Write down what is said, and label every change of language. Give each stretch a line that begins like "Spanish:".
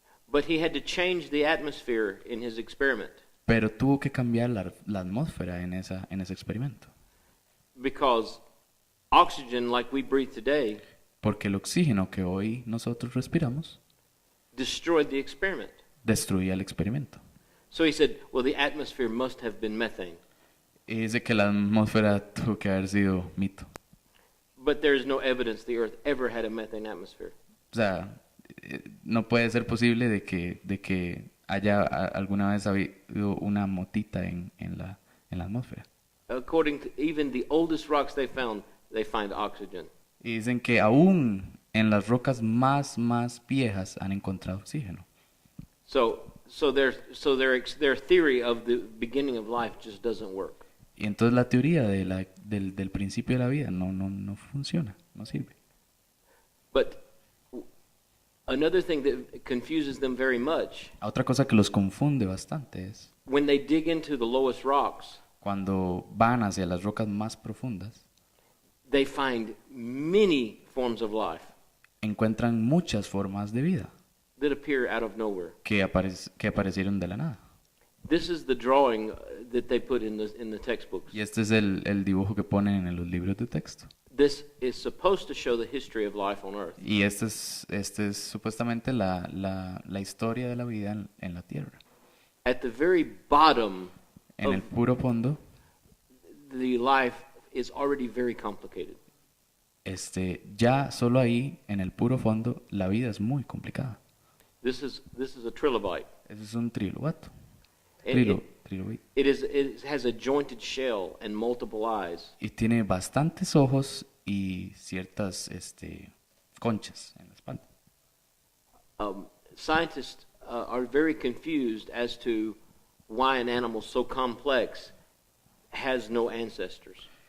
English: But he had to change the atmosphere in his experiment
Spanish: Pero tuvo que cambiar la atmósfera en ese experimento.
English: because oxygen, like we breathe today,
Spanish: Porque el oxígeno que hoy nosotros respiramos
English: destroyed the experiment.
Spanish: destruía el experimento.
English: So he said, well, the atmosphere must have been methane.
Spanish: Y dice que la atmósfera tuvo que haber sido mito.
English: But there is no evidence the Earth ever had a methane atmosphere.
Spanish: O sea, no puede ser posible de que haya alguna vez habido una motita en la atmósfera.
English: According to even the oldest rocks they find oxygen.
Spanish: Y dicen que aún en las rocas más viejas han encontrado oxígeno.
English: So their theory of the beginning of life just doesn't work.
Spanish: Y entonces la teoría del principio de la vida no funciona, no sirve.
English: But another thing that confuses them very much,
Spanish: Otra cosa que los confunde bastante es
English: when they dig into the lowest rocks,
Spanish: cuando van hacia las rocas más profundas,
English: they find many forms of life
Spanish: encuentran muchas formas de vida
English: that appear out of nowhere.
Spanish: que aparecieron de la nada.
English: This is the drawing that they put in the textbooks.
Spanish: Y este es el dibujo que ponen en los libros de texto.
English: This is supposed to show the history of life on Earth.
Spanish: Y este es supuestamente la historia de la vida en la Tierra.
English: At the very bottom
Spanish: En el puro fondo,
English: the life is already very complicated.
Spanish: ya solo ahí, en el puro fondo, la vida es muy complicada.
English: This is a trilobite.
Spanish: Ese es un trilobato.
English: And Trilobite. it has a jointed shell and multiple eyes.
Spanish: Y tiene bastantes ojos y ciertas conchas en la espalda.
English: Scientists are very confused as to why an animal so complex has no ancestors.